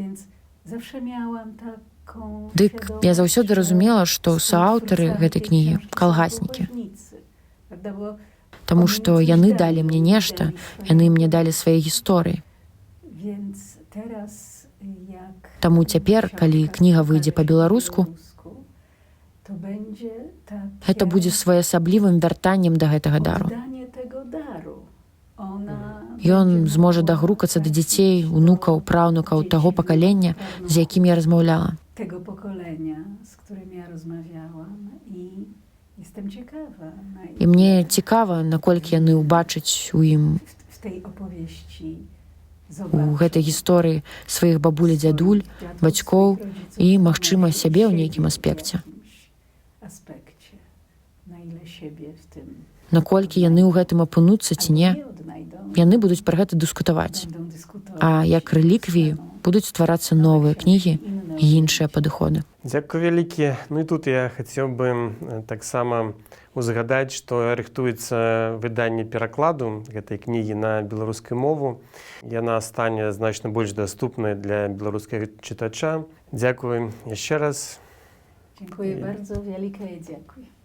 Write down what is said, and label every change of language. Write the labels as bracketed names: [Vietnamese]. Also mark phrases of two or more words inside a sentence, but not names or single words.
[Belarusian] Дык я заўсёды разумела, што сааўтары гэтай кнігі калгаснікі. Таму што яны далі мне нешта, яны мне далі свае гісторыі. Таму цяпер, калі кніга выйдзе па-беларуску, [Polish] to będzie [Belarusian] Гэта будзе своеасаблівым вяртаннем да гэтага дару. [Polish] oddanie tego daru. Ona [Belarusian] Ён зможа дагрукацца да дзяцей, унукаў, праўнукаў таго пакалення, з якім я размаўляла. [Polish] tego pokolenia, z którym ja rozmawiałam i jestem ciekawa, [Belarusian] І мне цікава, наколькі яны ўбачаць у ім, [Polish] w tej opowieści [Belarusian] у гэтай гісторыі сваіх бабуль і дзядуль, бацькоў і, магчыма, сябе ў нейкім аспекце. [Polish] aspekcie, na ile siebie w tym [Belarusian] Наколькі яны ў гэтым апынуцца ці не, [Polish] odnajdą, [Belarusian] яны будуць пра гэта дыскутаваць. [Polish] będą dyskutować. [Belarusian] А як рэліквіі будуць стварацца новыя кнігі і іншыя падыходы. Дзякуй вялікі. Ну і тут я хацеў бы таксама узгадаць, што рыхтуецца выданне перакладу гэтай кнігі на беларускую мову. Яна стане значна больш даступнай для беларускага чытача. Дзякуй яшчэ раз. [Polish] Dziękuję bardzo, wielkie dziękuję.